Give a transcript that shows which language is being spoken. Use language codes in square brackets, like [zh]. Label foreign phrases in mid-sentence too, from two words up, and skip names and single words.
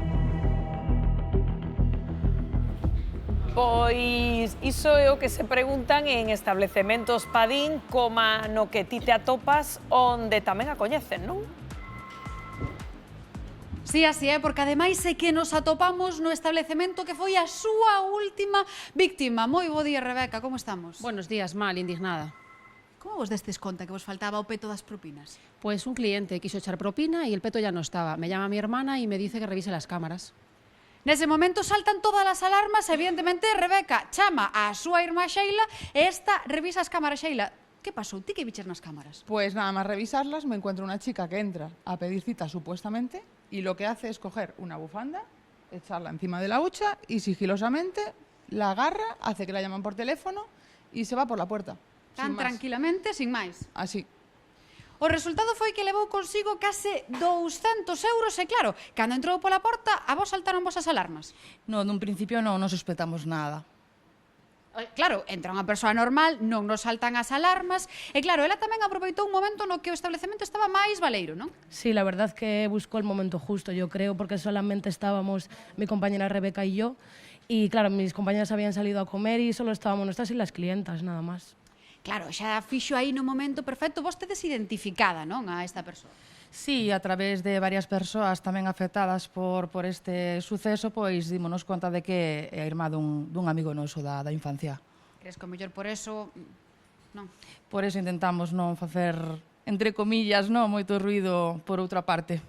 [gl] Pois iso é o que se preguntan en establecementos Padín coma no que ti te atopas onde tamén a coñecen, non? Sí, así é, porque ademais é que nos atopamos no establecemento que foi a súa última víctima. Moi bo día, Rebeca, como estamos? [es] Buenos días, mal, indignada. [gl] Como vos destes conta que vos faltaba o peto das propinas? [es] Pues un cliente quiso echar propina y el peto ya no estaba. Me llama mi hermana y me dice que revise las cámaras. [gl] Nese momento saltan todas as alarmas, evidentemente, Rebeca chama a súa irmá Sheila e esta revisa as cámaras. Sheila, ¿qué pasou? Ti que viches nas cámaras? [es] Pues nada más revisarlas me encuentro una chica que entra a pedir cita supuestamente y lo que hace es coger una bufanda, echarla encima de la hucha y sigilosamente la agarra, hace que la llaman por teléfono y se va por la puerta. Tan tranquilamente, [gl] sin máis. Así. O resultado foi que levou consigo case 200 euros e claro, cando entrou pola porta, a vos saltaron vos as alarmas. No, nun principio non sospetamos nada. Claro, entra unha persoa normal, non nos saltan as alarmas e claro, ela tamén aproveitou un momento no que o establecemento estaba máis baleiro, non? [es] Sí, la verdad que buscó el momento justo, yo creo, porque solamente estábamos mi compañera Rebeca y yo y claro, mis compañeras habían salido a comer y solo estábamos nosotras y las clientas, nada más. [gl] Claro, xa fixo aí no momento perfecto, vos tedes identificada, non, a esta persoa? Sí, a través de varias persoas tamén afectadas por este suceso, pois dímonos conta de que é a irmá dun amigo noso da infancia. Crees que o mellor [es] por eso, [gl] non? [es] Por eso [gl] intentamos non facer, [es] entre comillas, [gl] non moito ruido por outra parte.